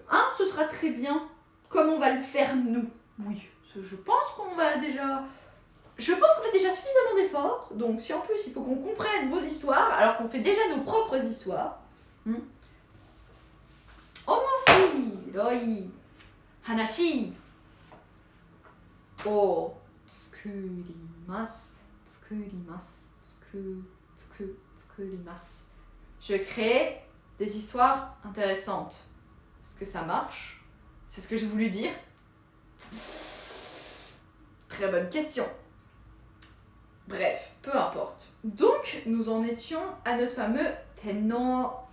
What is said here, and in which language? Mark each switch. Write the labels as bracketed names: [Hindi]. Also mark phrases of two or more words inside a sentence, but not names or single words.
[French] Hein, ce sera très bien comme on va le faire nous. Oui, je pense qu'on fait déjà suffisamment d'efforts. Donc si en plus il faut qu'on comprenne vos histoires, alors qu'on fait déjà nos propres histoires. [Japanese] 面白い, hanashi. Oh. Tsukurimasu. [French] Je crée des histoires intéressantes. Est-ce que ça marche? C'est ce que j'ai voulu dire. Très bonne question. Bref, peu importe. Donc, nous en étions à notre fameux Tenno.